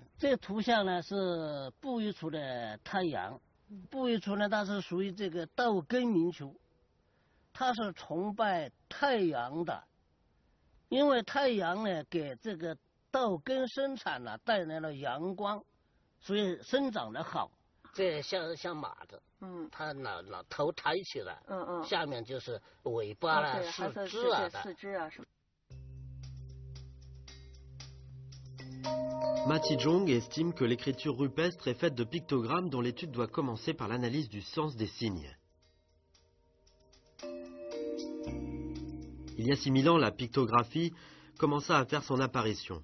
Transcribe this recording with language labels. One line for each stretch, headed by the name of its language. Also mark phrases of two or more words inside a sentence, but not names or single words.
Chinese: 这图像呢是布艺出的太阳，布艺出呢它是属于这个稻根民族，它是崇拜太阳的，因为太阳呢给这个稻根生产呢带来了阳光，所以生长得好。这像马的，它头抬起来，下面就是尾巴啦、四肢啊的。四肢啊什么。
French: Ma Tijong estime que l'écriture rupestre est faite de pictogrammes dont l'étude doit commencer par l'analyse du sens des signes. Il y a 6000 ans, la pictographie commença à faire son apparition.